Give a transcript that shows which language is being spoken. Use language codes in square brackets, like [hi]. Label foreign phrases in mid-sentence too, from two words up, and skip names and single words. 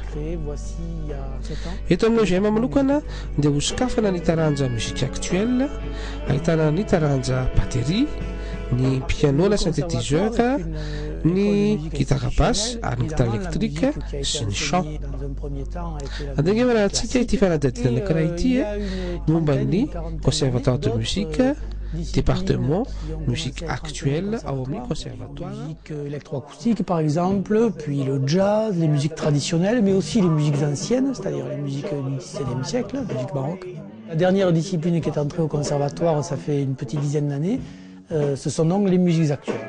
[mg] Eto amin'ny EGM manokana dia hosokafana ny taranja muzika actuelle, ahitana ny taranja batterie, ny piano na synthétiseur, ny [fr] guitare basse [mg] ary ny [fr] guitare électrique [mg] sy ny chant. andegna rahantsika ity fanadadinana karaha ity momba ny [fr] conservatoire de musique département musique actuelle au conservatoire. Musique électroacoustique par exemple, puis le jazz, les musiques traditionnelles, mais aussi les musiques anciennes, c'est-à-dire les musiques du XVIIe siècle, la musique baroque. La dernière discipline qui est entrée au conservatoire, ça fait une petite dizaine d'années, ce sont donc les musiques actuelles.